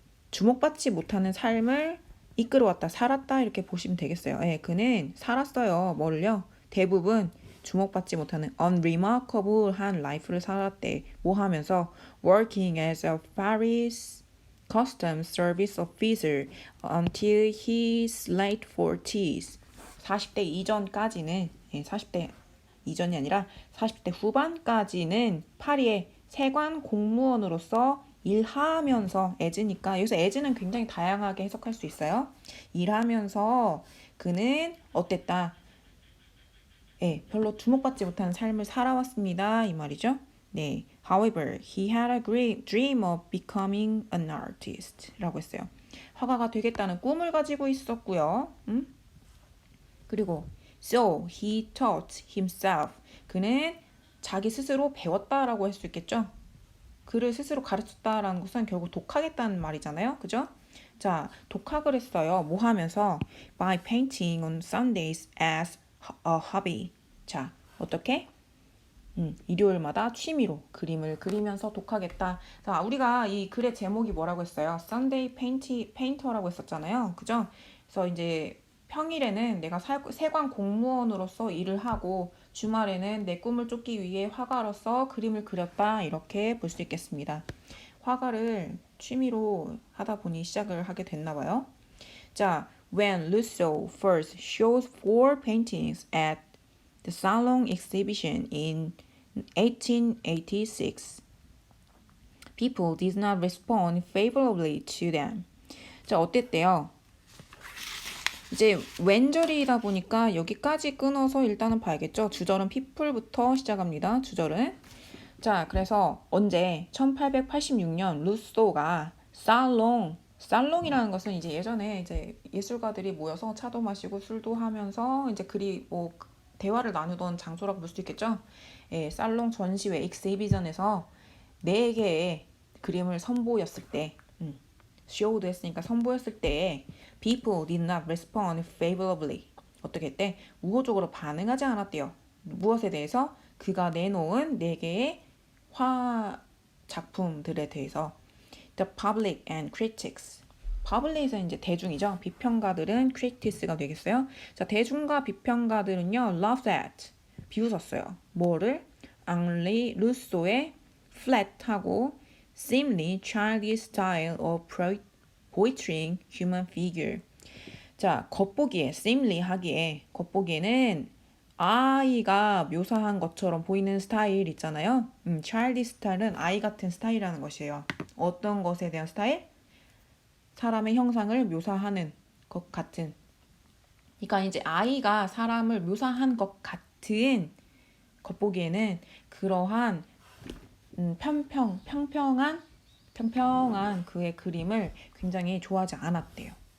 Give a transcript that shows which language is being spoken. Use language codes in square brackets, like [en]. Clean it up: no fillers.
[ko] 주목받지 못하는 삶을 이끌어왔다, 살았다 이렇게 보시면 되겠어요. 예, 그는 살았어요. 뭐를요? 대부분 주목받지 못하는 unremarkable한 라이프를 살았대. 뭐 하면서 [en] working as a Paris customs service officer until his late 40s. [ko] 40대 이전까지는 40대 이전이 아니라 40대 후반까지는 파리의 세관 공무원으로서 일하면서 as니까 여기서 as는 굉장히 다양하게 해석할 수 있어요. 일하면서 그는 어땠다? 예, 별로 주목받지 못하는 삶을 살아왔습니다. 이 말이죠. 네. [en] However, he had a great dream of becoming an artist [ko] 라고 했어요. 화가가 되겠다는 꿈을 가지고 있었고요. [en] 그리고 so he taught himself. [ko] 그는 자기 스스로 배웠다라고 할 수 있겠죠. 그를 스스로 가르쳤다라는 것은 결국 독학했다는 말이잖아요. 그죠? 자, 독학을 했어요. 뭐 하면서? [en] By painting on Sundays as a hobby. [ko] 자, 어떻게? 일요일마다 취미로 그림을 그리면서 독학했다. 자, 우리가 이 글의 제목이 뭐라고 했어요? Sunday Painter라고 했었잖아요. 그죠? 그래서 이제 평일에는 내가 세관 공무원으로서 일을 하고 주말에는 내 꿈을 쫓기 위해 화가로서 그림을 그렸다. 이렇게 볼 수 있겠습니다. 화가를 취미로 하다 보니 시작을 하게 됐나 봐요. [en] 자, when Rousseau first showed four paintings at the Salon exhibition in 1886, people did not respond favorably to them. [ko] 자, 어땠대요? 이제 왼절이다 보니까 여기까지 끊어서 일단은 봐야겠죠. 주절은 people부터 시작합니다. 주절은. 자, 그래서 언제 1886년 루소가 살롱이라는 것은 이제 예전에 이제 예술가들이 모여서 차도 마시고 술도 하면서 이제 그리 뭐 대화를 나누던 장소라고 볼 수도 있겠죠. 예, 살롱 전시회 익스히비전에서 4개의 그림을 선보였을 때 show도 했으니까 선보였을 때 [en] people did not respond favorably. [ko] 어떻게 했대? 우호적으로 반응하지 않았대요. 무엇에 대해서? 그가 내놓은 4개의 화 작품들에 대해서. [en] The public and critics. [ko] public은 이제 대중이죠. 비평가들은 critics가 되겠어요. 자, 대중과 비평가들은요, [en] laughed at. [ko] 비웃었어요. 뭐를? [en] 앙리 루소의 flat하고 seemingly childish style of portraying human figure. [ko] 자, 겉보기에 seemingly 하기에 겉보기에는 아이가 묘사한 것처럼 보이는 스타일 있잖아요. childish 스타일은 아이 같은 스타일이라는 것이에요. 어떤 것에 대한 스타일? 사람의 형상을 묘사하는 것 같은. 그러니까 이제 아이가 사람을 묘사한 것 같은 겉보기에는 그러한 평평한 그의 그림을 굉장히 좋아하지 않았대요.